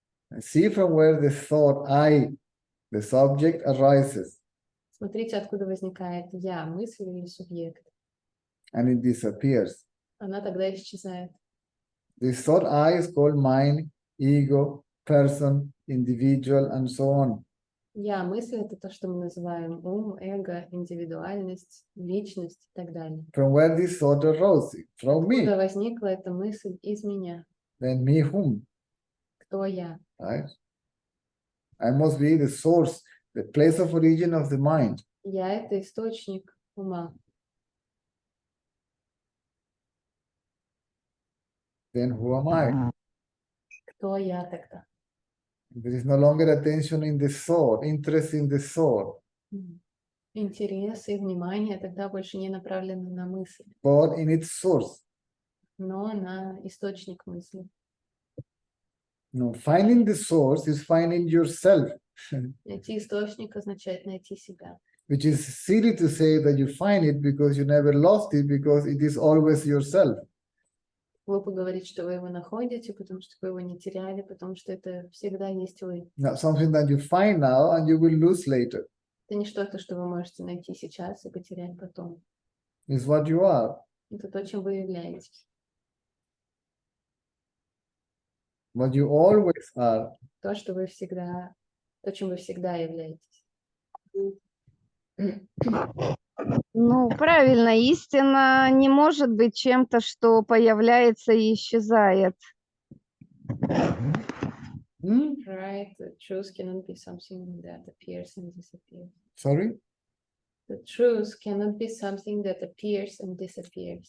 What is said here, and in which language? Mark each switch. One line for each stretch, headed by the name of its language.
English: And see from where the thought I, the subject, arises,
Russian: Смотрите, откуда возникает я, мысль или субъект.
English: and it disappears.
Russian: Она тогда исчезает.
English: This thought I is called mind, ego, person, individual, and so on.
Russian: Я, мысль — это то, что мы называем ум, эго, индивидуальность, личность и так далее.
English: From where this thought arose? From me.
Russian: Откуда возникла эта мысль из меня?
English: Then me whom?
Russian: Кто я?
English: Right? I must be the source, the place of origin of the mind.
Russian: Я — это источник ума.
English: Then who am I?
Russian: Кто я тогда?
English: There is no longer attention in the thought, interest in the thought,
Russian: Интерес и внимание тогда больше не направлены на мысль,
English: but in its source.
Russian: но на источник мысли.
English: No, finding the source is finding yourself,
Russian: Найти источник означает найти себя.
English: which is silly to say that you find it because you never lost it, because it is always yourself.
Russian: Глупо говорить, что вы его находите, потому что вы его не теряли, потому что это всегда есть вы.
English: Not something that you find now and you will lose later.
Russian: Это не что-то, что вы можете найти сейчас и потерять потом.
English: It's what you are.
Russian: Это то, чем вы являетесь.
English: What you always are.
Russian: То, что вы всегда, то, чем вы всегда являетесь. Ну, правильно, истина не может быть чем-то, что появляется и исчезает.
English: Right? The truth cannot be something that appears and disappears. Sorry? The truth cannot be something that appears and disappears.